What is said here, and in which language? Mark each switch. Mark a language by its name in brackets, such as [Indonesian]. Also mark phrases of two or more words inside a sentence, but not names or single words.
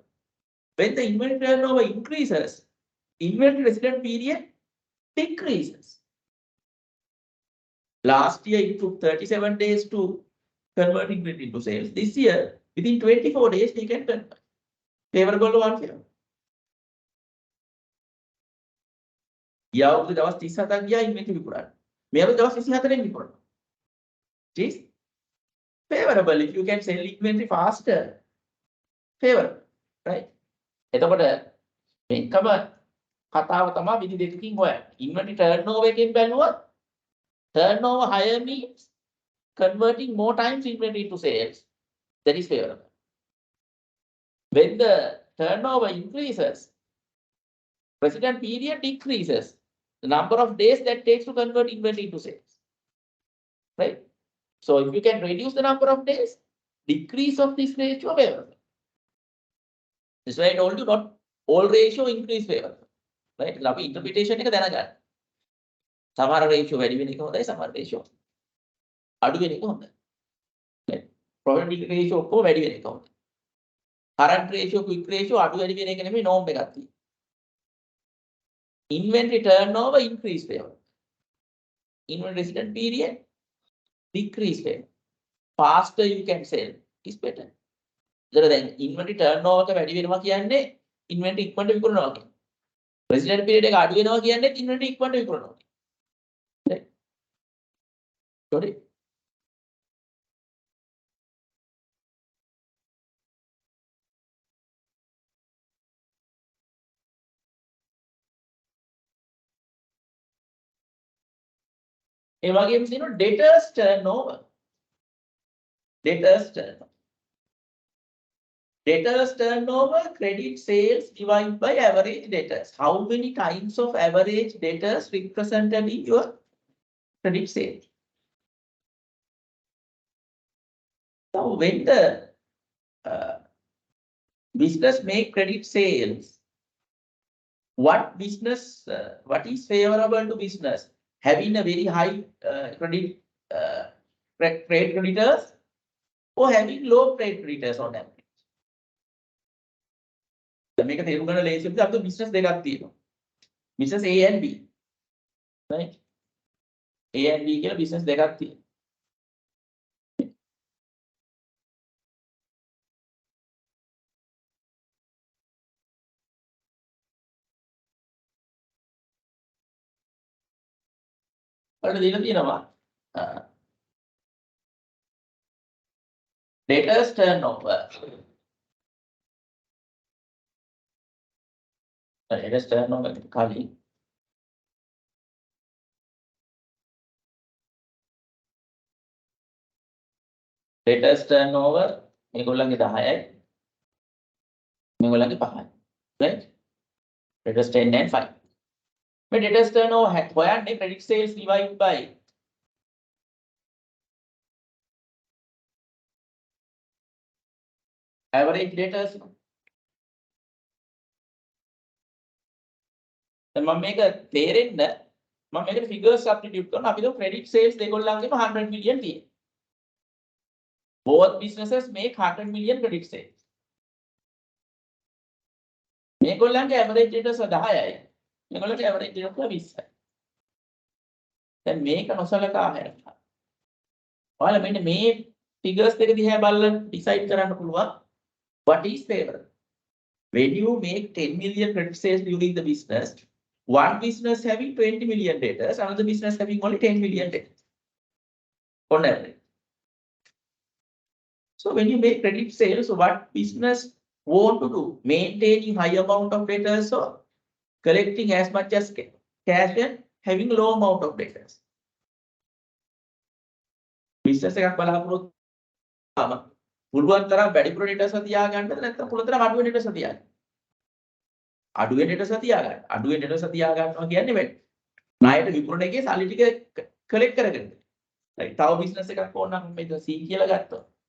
[English] When the inventory turnover increases, inventory resident period decreases. Last year it took 37 days to convert inventory into sales. This year, within 24 days, we can convert. Favorable or unfavorable? [Sinhala] යවුරුදු දවස් 37ක් ගියා ඉන්වෙන්ටරි විකුණන්න. මේ අවුරුදු දවස් 24න් විකුණනවා. [English] It is favorable if you can sell inventory faster. Favorable, right? [Sinhala] එතකොට මේකම කතාව තමයි විදි දෙකකින් හොයන්නේ. [English] ඉන්වෙන්ටරි turnover [Sinhala] එකෙන් බැලුවොත් [English] turnover higher means converting more times inventory into sales. That is favorable. When the turnover increases, resident period decreases. The number of days that takes to convert inventory into sales. Right? So if you can reduce the number of days, decrease of this ratio favorable. This is why I told you not all ratio increase favorable. [Sinhala] Right? අපි interpretation එක දැනගන්න. සමහර ratio වැඩි වෙන එක හොඳයි, සමහර ratio අඩු වෙන එක හොඳයි. Right? [English] Probability ratio [Sinhala] ඔක්කොම වැඩි වෙන එක හොඳයි. [English] Current ratio, quick ratio [Sinhala] අඩු වැඩි වෙන එක නෙමෙයි norm එකක් තියෙන්නේ. [English] Inventory turnover increase favorable. Inventory resident period decrease favorable. Faster you can sell is better. [Sinhala] දැන් [English] inventory turnover [Sinhala] එක වැඩි වෙනවා කියන්නේ inventory ඉක්මනට විකුණනවා කියන්නේ. [English] Resident period [Sinhala] එක අඩු වෙනවා කියන්නේ inventory ඉක්මනට විකුණනවා. [English] Right? Got it? [Sinhala] ඒ වගේම තියෙනවා [English] debtors turnover. Debtors turnover. Debtors turnover, credit sales divided by average debtors. How many times of average debtors represented in your credit sales? So when the business make credit sales, what is favorable to business? Having a very high trade creditors or having low trade creditors on average. [Sinhala] මේක තේරුම් ගන්න ලේසි විදිහට අපිට business දෙකක් තියෙනවා. [English] Business A and B. Right? A and B [Sinhala] කියලා business දෙකක් තියෙනවා. අපිට දීලා තියෙනවා [English] debtors turnover. Debtors turnover [Sinhala] කලින් [English] debtors turnover [Sinhala] මේගොල්ලන්ගේ 10යි මේගොල්ලන්ගේ 5යි. [English] Right? Debtors 10 and 5. [Sinhala] මේ [English] debtors turnover [Sinhala] හොයන්නේ [English] credit sales divided by average debtors. [Sinhala] දැන් මම මේක තේරෙන්න මම මේකට [English] figures substitute [Sinhala] කරනවා. අපි දෝ [English] credit sales [Sinhala] දෙගොල්ලන්ගේම 100 million තියෙනවා. [English] Both businesses make 100 million credit sales. [Sinhala] මේගොල්ලන්ගේ [English] average debtors [Sinhala] 10යි. මේගොල්ලන්ගේ [English] average debtors [Sinhala] 20යි. දැන් මේක නොසලකා හැරලා. ඔයාලා මෙන්න මේ figures දෙක දිහා බලලා decide කරන්න පුළුවන් [English] what is favorable. When you make 10 million credit sales during the business, one business having 20 million debtors, another business having only 10 million debtors on average. So when you make credit sales, what business want to do? Maintaining high amount of debtors or collecting as much as cash and having low amount of debtors? [Sinhala] Business එකක් බලාපොරොත්තු ආම පුළුවන් තරම් වැඩිපුර debtors තියාගන්නද නැත්නම් පුළුවන් තරම් අඩු වෙන debtors තියාගන්න. අඩු වෙන debtors තියාගන්න. අඩු වෙන debtors තියාගන්නවා කියන්නේ වැඩි. ණයට විකුණන එකේ සල්ලි ටික collect කරගෙන. right? තව business එකක් ඕන නම් මේ C කියලා ගත්තා.